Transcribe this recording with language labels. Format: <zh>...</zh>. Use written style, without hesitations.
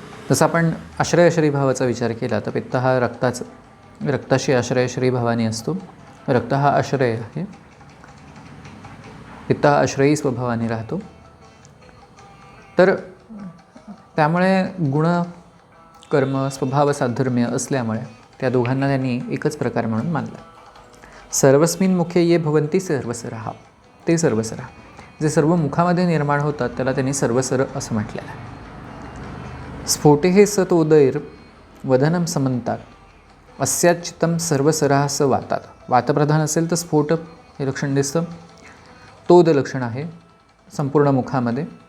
<mr>जसं आपण आश्रय भावाचा विचार केला तर पित्त हा रक्ताशी आश्रय भावाने असतो. रक्त हा आश्रय आहे. पित्त हा आश्रयी स्वभावाने राहतो. तर त्यामुळे गुण, कर्म, स्वभाव साधर्म्य असल्यामुळे त्या दोघांना त्यांनी एकच प्रकार म्हणून मानला.</mr> <sa>सर्वस्मिन् मुखे ये भवन्ति सर्वसरः, ते सर्वसरः.</sa> <mr>जे सर्व मुखामध्ये निर्माण होतात त्याला त्यांनी सर्वसर असं म्हटलेलं आहे.</mr> <sa>स्फोटे सतोदैर वदनं समंतात अस्याच्युतं सर्वसरः स वातात.</sa> <mr>वातप्रधान असेल तर स्फोट हे लक्षण दिसतं. तोद लक्षण आहे संपूर्ण मुखामध्ये.</mr>